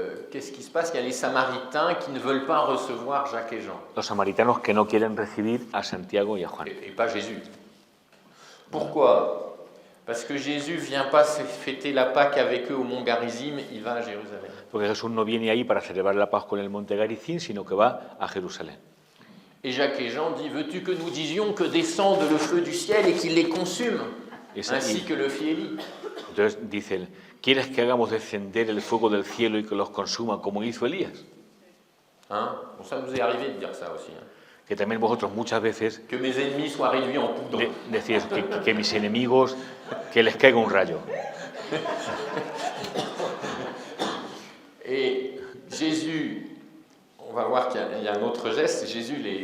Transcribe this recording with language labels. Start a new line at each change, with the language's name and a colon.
French: Qu'est-ce qui se passe? Il y a les Samaritains qui ne veulent pas recevoir Jacques et Jean,
Spanish: Los samaritanos que no quieren recibir a Santiago y a Juan.
French: et pas Jésus. Pourquoi? Parce que Jésus ne vient pas fêter la Pâque avec eux au mont Garizim, il va à Jérusalem.
Spanish: Porque Jesús no viene ahí para celebrar la Pascua en el monte Garizim, sino que va a Jerusalén.
French: Et Jacques et Jean disent, veux-tu que nous disions que descende le feu du ciel et qu'il les consume, ainsi que le fit Élie?
Spanish: Entonces dicen, ¿quieres que hagamos descender el fuego del cielo y que los consuma como hizo Elías?
French: Bon, ça nous est arrivé de dire ça aussi.
Spanish: Que también vosotros muchas veces
French: Que mes ennemis soient réduits en poudre.
Spanish: decís que mis enemigos, que les caiga un rayo.
French: Et Jésus, on va voir qu'il y a un autre geste, Jésus